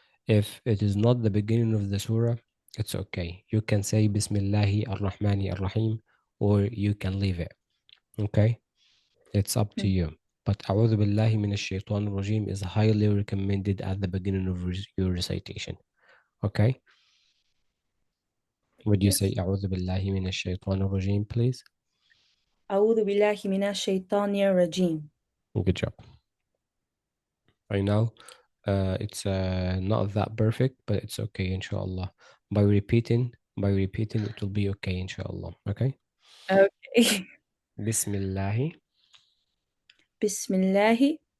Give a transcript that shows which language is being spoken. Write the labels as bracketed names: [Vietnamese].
[English] If it is not the beginning of the surah, it's okay. You can say [Arabic] Bismillah ar-Rahman ar-Rahim [English] or you can leave it. Okay? It's up to Mm. you. But [Arabic] أعوذ بالله من الشيطان الرجيم [English] is highly recommended at the beginning of your recitation. Okay? Would you say Yes. [Arabic] أعوذ بالله من الشيطان الرجيم, please? أعوذ بالله من الشيطان الرجيم. [English] Good job. I know it's not that perfect, but it's okay, inshallah. By repeating, it will be okay, inshallah. Okay? Okay. [Arabic] Bismillah بسم الله